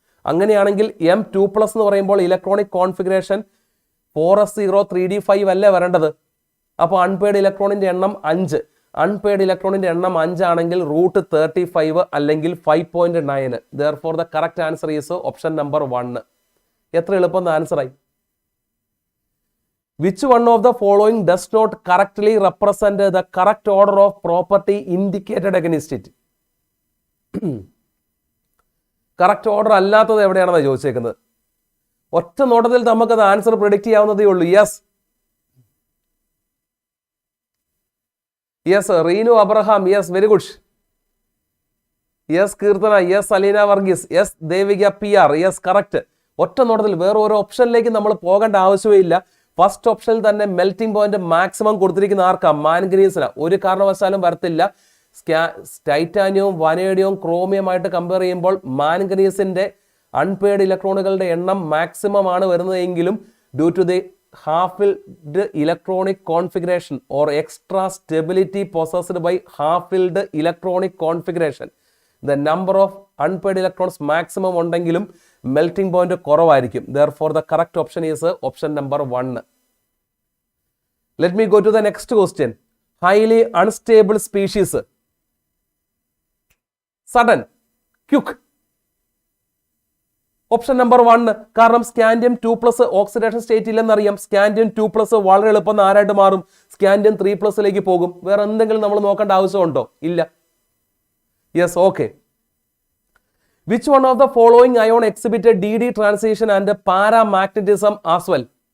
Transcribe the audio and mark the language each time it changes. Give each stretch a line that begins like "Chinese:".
Malayalam: അങ്ങനെയാണെങ്കിൽ M2+ എന്ന് പറയുമ്പോൾ ഇലക്ട്രോണിക് കോൺഫിഗറേഷൻ 4s0 3d5 അല്ലേ വരേണ്ടത്? അപ്പോൾ അൺപെയ്ഡ് ഇലക്ട്രോണിൻ്റെ എണ്ണം 5. അൺപെയ്ഡ് ഇലക്ട്രോണിൻ്റെ എണ്ണം 5 ആണെങ്കിൽ √35 അല്ലെങ്കിൽ 5.9.
English: Therefore the correct answer is option number 1.
Malayalam: എത്ര എളുപ്പം ആൻസറായി.
English: Which one of the following does not correctly represent the correct order of property indicated against it?
Malayalam: Correct order അല്ലാത്തത് എവിടെയാണെന്നാണ് ചോദിച്ചേക്കുന്നത്. ഒറ്റ നോട്ടത്തിൽ നമുക്കത് ആൻസർ പ്രിഡിക്റ്റ് ചെയ്യാവുന്നതേ ഉള്ളൂ.
English: Yes Reenu Abraham, yes very good. Yes Keerthana, yes Aleena Varghese, yes Devika PR, yes correct.
Malayalam: ഒറ്റ നോട്ടത്തിൽ വേറെ ഒരു ഓപ്ഷനിലേക്ക് നമ്മൾ പോകേണ്ട ആവശ്യമേ ഇല്ല. ഫസ്റ്റ് ഓപ്ഷനിൽ തന്നെ മെൽറ്റിംഗ് പോയിന്റ് മാക്സിമം കൊടുത്തിരിക്കുന്ന ആർക്കാ? മാൻഗനീസിന്. ഒരു കാരണവശാലും വരത്തില്ല. ടൈറ്റാനിയവും വനേഡിയവും ക്രോമിയമായിട്ട് കമ്പയർ ചെയ്യുമ്പോൾ മാൻഗനീസിന്റെ അൺപെയ്ഡ് ഇലക്ട്രോണുകളുടെ എണ്ണം മാക്സിമം ആണ് വരുന്നതെങ്കിലും
English: due to the half-filled electronic configuration or extra stability possessed by half-filled electronic configuration, the number of unpaired electrons maximum
Malayalam: ഉണ്ടെങ്കിലും melting point കുറവായിരിക്കും.
English: Therefore the correct option is option number 1. Let me go to the next question. Highly unstable species, sudden, quick. Option number 1.
Malayalam: കാരണം scandium 2+ oxidation state ഇല്ലെന്നറിയാം. Scandium 2+ വളരെ എളുപ്പം ആരായിട്ട് മാറും? Scandium 3+ലേക്ക് പോകും. വേറെ എന്തെങ്കിലും നമ്മൾ നോക്കേണ്ട ആവശ്യമുണ്ടോ? ഇല്ല. Yes, okay.
English: Which one of the following ion exhibited DD transition and paramagnetism as well?